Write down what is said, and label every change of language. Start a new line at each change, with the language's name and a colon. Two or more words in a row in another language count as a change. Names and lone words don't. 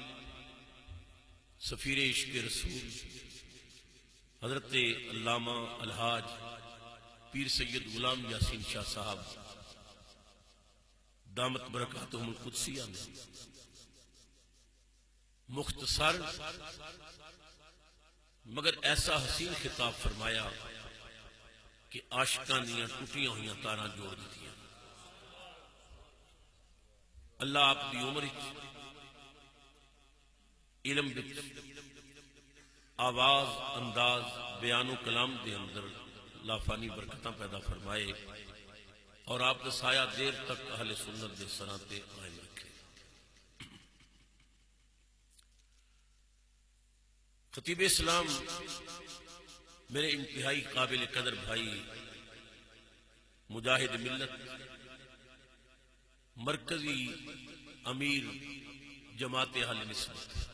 Punjabi: سفیر عشق رسول حضرت علامہ الحاج پیر سید غلام یاسین شاہ صاحب دامت برکاتہم القدسیہ نے مختصر مگر ایسا حسین خطاب فرمایا کہ عاشقاں دیاں ٹوٹیاں ہوئیاں تاراں جوڑ دیتیاں. اللہ آپ دی عمر علم وچ آواز انداز بیان و کلام دے اندر لافانی برکتاں پیدا فرمائے
Urdu: اور آپ کا سایہ دیر تک
Punjabi: اہل سنت دے سراں تے قائم رکھے.
Urdu: خطیب اسلام میرے انتہائی قابل قدر بھائی مجاہد ملت مرکزی امیر جماعت اہل نسبت